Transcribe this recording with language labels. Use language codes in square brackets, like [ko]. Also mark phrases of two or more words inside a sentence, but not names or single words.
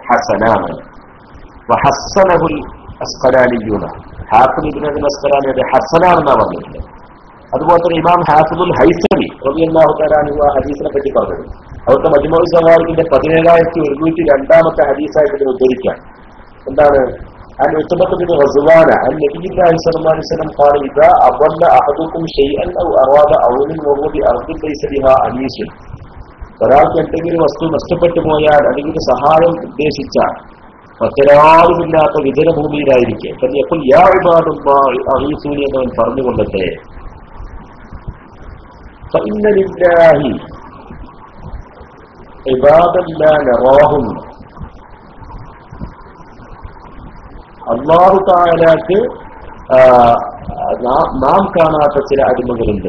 [ar] ഹസനാണ് وحسنه العسقلانيون. [ml] ഹാഫിദ് ഇബ്നു ഹജർ അസ്ഖലാനി അത് ഹസനാണെന്നാണ് പറഞ്ഞിട്ടുള്ളത്. അതുപോലെ തന്നെ ഇമാം ഹാഫിദുൽ ഹൈസമി [ar] رضي الله تعالى عنه [ml] ആ ഹദീസിനെ പറ്റി പറഞ്ഞത് അവിടുത്തെ മജ്മുഉ സവാരിന്റെ 17,102 ഹദീസായിട്ട് ഇതിനെ ഉദ്ധരിക്കാം. എന്താണ്? [ar] عن عتبة بن غزوان عن النبي الله صلى الله عليه وسلم قال إذا أضل أحدكم شيئا أو أراد عونا وهو بأرض ليس بها أنيس [ml] ഒരാൾക്ക് എന്തെങ്കിലും വസ്തു നഷ്ടപ്പെട്ടു പോയാൽ അല്ലെങ്കിൽ സഹായം ഉദ്ദേശിച്ചാൽ മറ്റൊരാളുമില്ലാത്ത വിജനഭൂമിയിലായിരിക്കെ എപ്പോൾ [ar] يا عباد الله أغيثوني [ml] എന്നവൻ പറഞ്ഞുകൊള്ളട്ടെ. [ar] فإن لله عبادا لا نراهم, [ml] അല്ലാഹു തആലക്ക് നാം കാണാത്ത ചില അടിമകളുണ്ട്.